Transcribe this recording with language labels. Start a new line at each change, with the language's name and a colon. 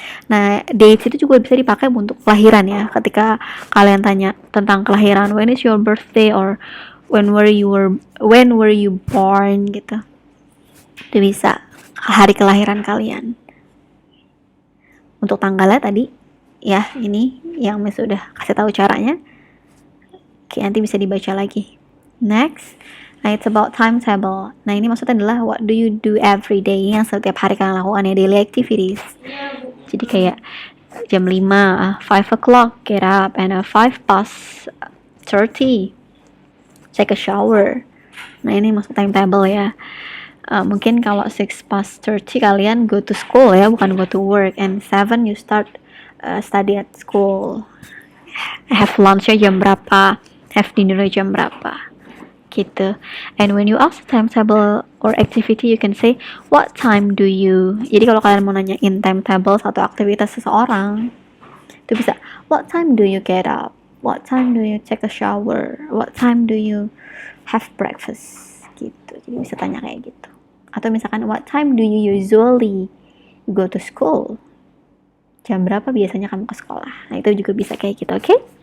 Indonesian: Nah, dates itu juga bisa dipakai untuk kelahiran ya. Ketika kalian tanya tentang kelahiran,
English: when is your birthday, or when were you born
Indonesian: gitu. Itu bisa hari kelahiran kalian. Untuk tanggalnya tadi ya, ini yang Miss udah kasih tahu caranya. Oke, nanti bisa dibaca lagi. Next.
English: Nah, it's about timetable.
Indonesian: Nah, ini maksudnya adalah
English: what do you do every day,
Indonesian: yang setiap hari kalian lakukan ya,
English: daily activities.
Indonesian: Jadi kayak jam
English: 5, 5 o'clock, get up, and 5:30, take a shower.
Indonesian: Nah, ini maksud timetable ya. Mungkin kalau 6:30 kalian
English: go to school
Indonesian: ya, bukan
English: go to work. And 7 you start study at school. Have lunch-
Indonesian: nya jam berapa,
English: have dinner
Indonesian: jam berapa. Gitu.
English: And when you ask timetable or activity, you can say, what time do you?
Indonesian: Jadi kalau kalian mau nanyain timetable satu aktivitas seseorang, itu bisa,
English: what time do you get up? What time do you take a shower? What time do you have breakfast? Gitu.
Indonesian: Jadi bisa tanya kayak gitu. Atau misalkan,
English: what time do you usually go to school?
Indonesian: Jam berapa biasanya kamu ke sekolah? Nah, itu juga bisa kayak gitu, oke?